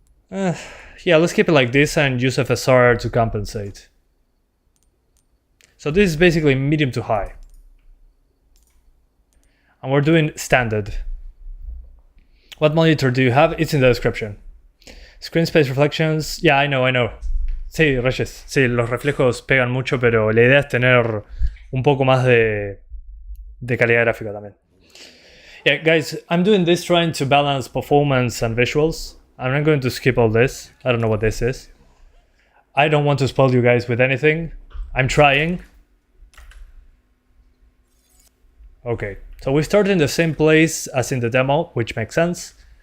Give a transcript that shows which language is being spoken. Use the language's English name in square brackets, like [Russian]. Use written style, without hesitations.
[English] Yeah, let's keep it like this and use FSR to compensate. So this is basically medium to high. And we're doing standard. What monitor do you have? It's in the description. Screen space reflections. Yeah, I know. Sí, Reyes. [Spanish] Sí, los reflejos pegan mucho, pero la idea es tener un poco más de calidad gráfica también. [English] Yeah, guys, I'm doing this trying to balance performance and visuals. I'm not going to skip all this. I don't know what this is. I don't want to spoil you guys with anything. I'm trying. Okay, so we started in the same place as in the demo, which makes sense.